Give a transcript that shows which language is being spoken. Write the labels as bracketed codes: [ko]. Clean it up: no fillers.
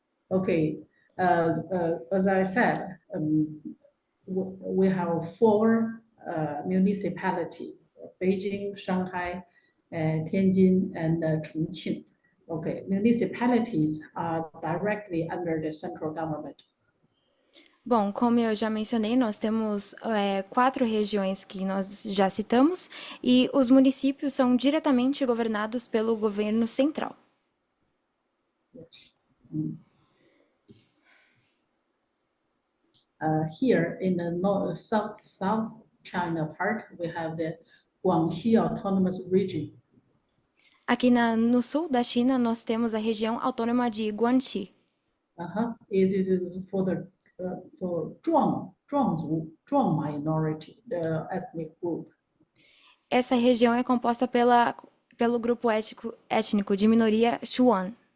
[en] Okay, as I said, we have 4 municipalities: Beijing, Shanghai, Tianjin, and Chongqing. Okay, municipalities are directly under the central government. [pt] Bom, como eu já mencionei, nós temos 4 regiões que nós já citamos e os municípios são diretamente governados pelo governo central. [en] Yes. Here in the South China part, we have the Guangxi Autonomous Region. [pt] Aqui no sul da China, nós temos a região autônoma de Guangxi. [en] It is for Zhuang minority, the ethnic group. [pt] Essa região é composta pelo grupo étnico de minoria Shuan.